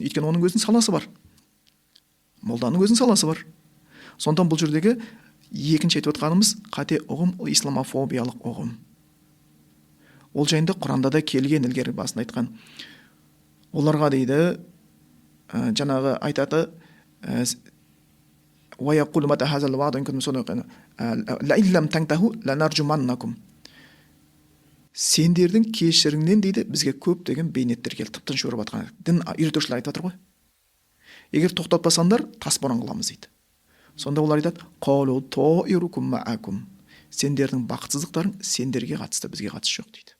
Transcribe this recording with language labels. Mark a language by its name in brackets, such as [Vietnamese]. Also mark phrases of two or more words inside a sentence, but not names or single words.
[Kazakh] Өйткені оның өзінің саласы бар. Молданың өзінің саласы бар. Сондықтан бұл жердегі екінші айтып отқанымыз қате ұғым, исламофобиялық ұғым. Ол жайында Құранда да келген, ілгері басында айтқан. Оларға дейді, жаңағы айтады, [Arabic] ويقول متى هذا الوعد إن كنتم صادقين لئن لم تنتهوا لنرجمنكم. [Kazakh] Сендердің кешіріңнен дейді бізге көптеген бейнеттер келді. Тып-тыныш өріп жатқан. Дін үйретушілер айтып жатыр ғой. Егер тоқтатпасаңдар, тасборан қыламыз дейді. Сонда олар айтады, [Arabic] قالوا طائركم معكم. [Kazakh] Сендердің бақытсыздықтарың сендерге қатысты, бізге қатысы жоқ дейді.